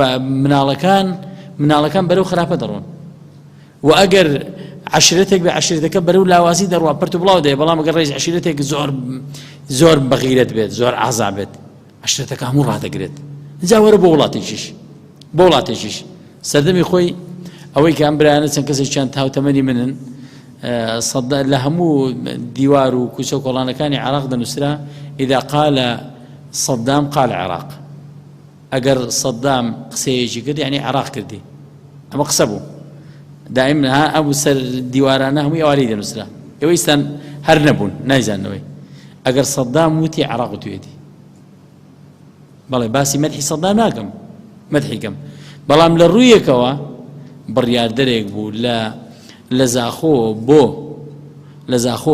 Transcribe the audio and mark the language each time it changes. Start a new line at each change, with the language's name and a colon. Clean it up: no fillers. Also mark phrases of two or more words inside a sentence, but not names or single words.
Central Kurdish: مناڵەکان بەرەو خراپە دەڕۆن و ئەگەر عشرەتێک بە عشرەتەکە بەرەو لاوازی دەڕوا پرت و بڵاو دەیە بەڵام ئەگەر ڕێز عشرەتێک زۆر بەغیرەت بێت زۆر ئازا بێت عشرەتەکە هەموو ڕادەگرێت جا وەرە بۆ وڵاتێکیش سەردەمی خۆی ئەوەی کە ئەم برایانە چەند کەسێکیان تاوتەمەنی منن لە هەموو دیوار و کوچە و کۆڵانەکانی عێراق دەنووسرا
Arabic: ئیدا قال صەدام قال عێراق
Central Kurdish: ئەگەر سەدام قسەیەکی کرد یعنی عێراق کردی ئەمە قسە بوو دائیم ئەو سەر دیوارانە هەمووی ئەوارەی دەنووسرا ئێوە ئێستان هەر نەبوون نایزانەوەی ئەگەر سەدام وتی عێراق توێتی بەڵێ باسی مەدحی سەدام ناکەم مەدحیکەم بەڵام لە ڕوویەکەوە بڕیاردەرێک بوو لە زاخۆ